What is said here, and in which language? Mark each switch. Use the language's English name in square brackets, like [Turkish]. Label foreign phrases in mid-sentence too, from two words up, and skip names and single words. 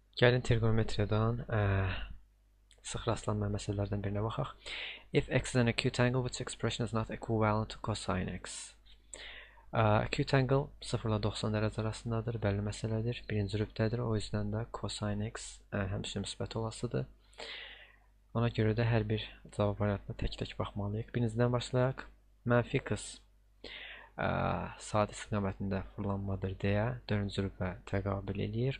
[Azerbaijani] Gəlin trigonometriyadan sıx rastlanmayan məsələlərdən birinə baxaq. [English] If x is an acute angle, which expression is not equivalent to cosine x. Acute angle [Azerbaijani] 0 ilə 90 dərəcə arasındadır, bəlli məsələdir. Birinci rübdədir, o yüzden də cosine x həmişə müsbət olasıdır. Ona görə də hər bir cavab variantına tək-tək baxmalıyıq. Birincidən başlayaq. Mənfi x saat istiqamətində fırlanmadır deyə 4-cü rübə təqabül eləyir.